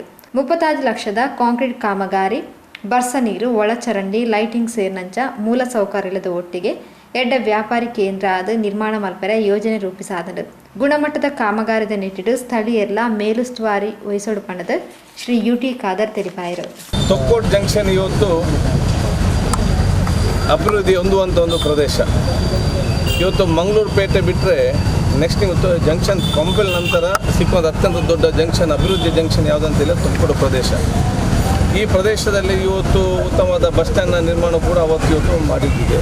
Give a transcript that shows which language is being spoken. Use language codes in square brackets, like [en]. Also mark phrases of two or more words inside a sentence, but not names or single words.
[tcy] 35 ಲಕ್ಷದ ಕಾಂಕ್ರೀಟ್ ಕಾಮಗಾರಿ, ಬರ್ಸ ನೀರು, ಒಳಚರಂಡಿ, ಲೈಟಿಂಗ್ ಸೇರಿನಂಚ ಮೂಲ ಸೌಕರ್ಯದ ಒಟ್ಟಿಗೆ ಎಡ್ಡ ವ್ಯಾಪಾರಿ ಕೇಂದ್ರ ಆದ ನಿರ್ಮಾಣ ಮಲ್ಪರ ಯೋಜನೆ ರೂಪಿಸಾದನು. ಗುಣಮಟ್ಟದ ಕಾಮಗಾರಿದ ನಿಟ್ಟಿಡು ಸ್ಥಳೀಯರ್ಲ ಮೇಲುಸ್ತುವಾರಿ ವಹಿಸೋಡು ಪಣದ ಶ್ರೀ ಯುಟಿ ಖಾದರ್ ತಿಳಿಪಾಯಿರು. [kn] ತೊಕ್ಕೋಡು ಜಂಕ್ಷನ್ ಇವತ್ತು ಅಭಿವೃದ್ಧಿ ಹೊಂದುವಂಥ ಒಂದು ಪ್ರದೇಶ. ಇವತ್ತು ಮಂಗಳೂರು ಪೇಟೆ ಬಿಟ್ಟರೆ ನೆಕ್ಸ್ಟ್ ಇವತ್ತು ಜಂಕ್ಷನ್ ಕೊಂಪೆಲ್ ನಂತರ ಸಿಕ್ಕುವಂಥ ಅತ್ಯಂತ ದೊಡ್ಡ ಜಂಕ್ಷನ್, ಅಭಿವೃದ್ಧಿ ಜಂಕ್ಷನ್ ಯಾವುದಂತಿಲ್ಲ ತೊಕ್ಕೋಡು ಪ್ರದೇಶ. ಈ ಪ್ರದೇಶದಲ್ಲಿ ಇವತ್ತು ಉತ್ತಮವಾದ [en] bus stand [kn] ನಿರ್ಮಾಣ ಕೂಡ ಇವತ್ತು ಮಾಡಿದ್ದಿದೆ.